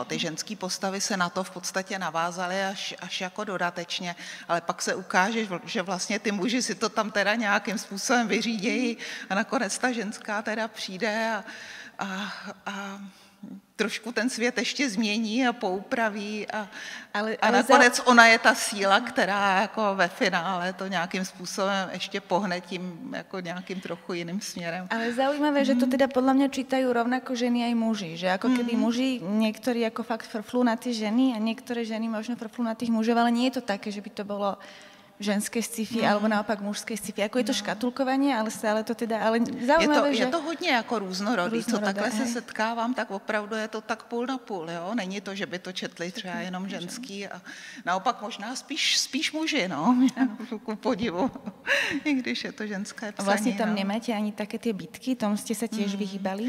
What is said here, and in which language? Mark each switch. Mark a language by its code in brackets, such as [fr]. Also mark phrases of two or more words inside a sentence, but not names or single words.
[cs] Ty ženské postavy se na to v podstatě navázaly až jako dodatečně, ale pak se ukáže, že vlastně ty muži si to tam teda nějakým způsobem vyřídějí a nakonec ta ženská teda přijde a trošku ten svět ještě změní a poupraví a nakonec ona je ta síla, která jako ve finále to nějakým způsobem ještě pohne tím jako nějakým trochu jiným směrem. [sk] Ale zaujímavé, že to teda podľa mňa čítajú rovnako ženy aj muži, že ako keby muži niektorí ako fakt frflú na tie ženy a niektoré ženy možno frflú na tých mužov, ale nie je to také, že by to bolo ženské sci-fi alebo naopak mužské sci-fi. Jako je to škatulkovanie, ale stále to teda, ale zaujímavé, [cs] je to hodně jako různorodý. Co takhle se setkávám, tak opravdu je to tak půl na půl, jo? Není to, že by to četli třeba jenom ženský a naopak možná spíš muži, no, ku podivu, i když je to ženské psaní. Vlastně tam nemáte ani také ty bitky, tomu jste se těž vyhýbali?